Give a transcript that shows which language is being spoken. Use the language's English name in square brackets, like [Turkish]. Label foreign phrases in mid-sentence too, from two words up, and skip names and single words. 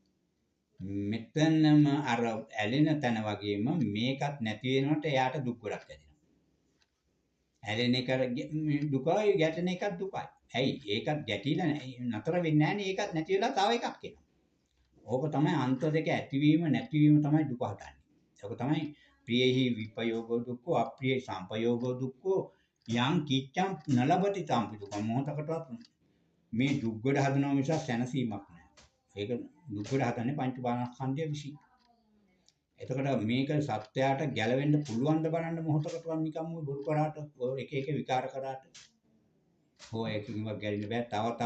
[Sinhala] මෙතනම අර ඇලෙන තැන වගේම මේකත් නැති වෙනකොට එයාට දුක් ගොඩක් ඇතිවෙනවා. ඇලෙන එක දුකයි, ගැටෙන එකත් දුකයි. ඇයි? ඒකත් ගැටිලා නතර වෙන්නේ නැහනේ. ඒකත් නැති වෙලා තව එකක් එනවා. ඕක තමයි අන්ත දෙක ඇතිවීම නැතිවීම තමයි දුක හදන්නේ. ඒක තමයි [Pali] ප්‍රියෙහි විපයෝගෝ දුක්ඛෝ අප්‍රියෙහි සංපයෝගෝ දුක්ඛෝ යං කිච්ඡං නලබති සම්පි දුක. [Sinhala] මොහොතකටවත් මේ දුක් ගොඩ හදනවා මිසක් සැනසීමක් නැහැ. ඒක දුක් ගොඩ හදන්නේ පංච පාණඛණ්ඩය විසින්. එතකොට මේක සත්‍යයට ගැලවෙන්න පුළුවන් ද බලන්න මොහොතකටවත් නිකම්ම බොරු කරාට එක විකාර කරාට හෝ එකකින්වත් ගැලෙන්න බෑ.